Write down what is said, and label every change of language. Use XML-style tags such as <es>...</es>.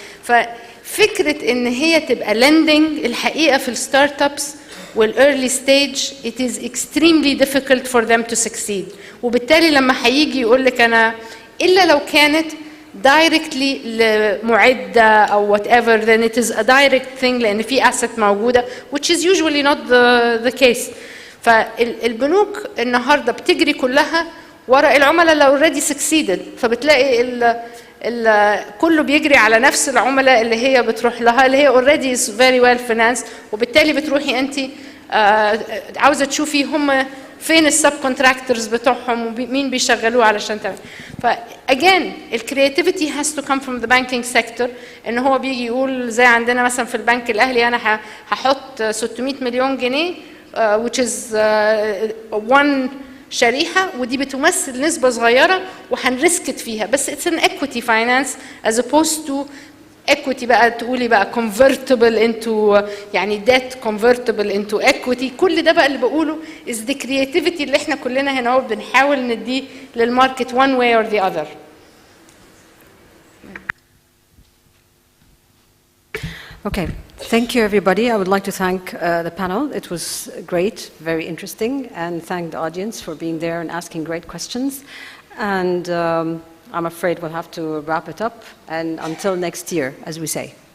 <ar>ففكره ان هي تبقى</ar> <en>Landing الحقيقه في الستارت ابس والايرلي stage it is extremely difficult for them to succeed.</en> <ar>وبالتالي لما هيجي يقول لك انا الا لو كانت</ar> <en>directly</en> <ar>لمعده او</ar> <en>whatever then it is a direct thing</en> <ar>لان في asset موجوده</ar> <en>which is usually not the case.</en> <ar>فالبنوك النهارده بتجري كلها ورا العملاء اللي</ar> <en>already succeeded.</en> <ar>فبتلاقي كله بيجري على نفس العملاء اللي هي بتروح لها اللي هي</ar> <en>already is very well financed.</en> <ar>وبالتالي بتروحي انت عاوزه تشوفي هم فين السب كونتراكتورز بتوعهم ومين بيشغلوه علشان تعمل.</ar> <en>فاجين الكرياتيفيتي has to come from the banking sector.</en> <ar>ان هو بيجي يقول زي عندنا مثلا في البنك الاهلي انا هحط 600 مليون جنيه</ar> <en>which is one</en> <ar>شريحه ودي بتمثل نسبه صغيره وهنريسكت فيها بس</ar> <en>it's an equity finance as opposed to equity</en> <ar>بقى تقولي بقى</ar> <en>convertible into</en> <ar>يعني</ar> <en>debt convertible into equity.</en> <ar>كل ده بقى اللي بقوله</ar> <en>is the creativity</en> <ar>اللي احنا كلنا هنا بنحاول نديه للماركت</ar> <en>one way or the other. Okay, thank you everybody. I would like to thank the panel. It was great, very interesting, and thank the audience for being there and asking great questions. And I'm afraid we'll have to wrap it up, and until next year, as we say.</en>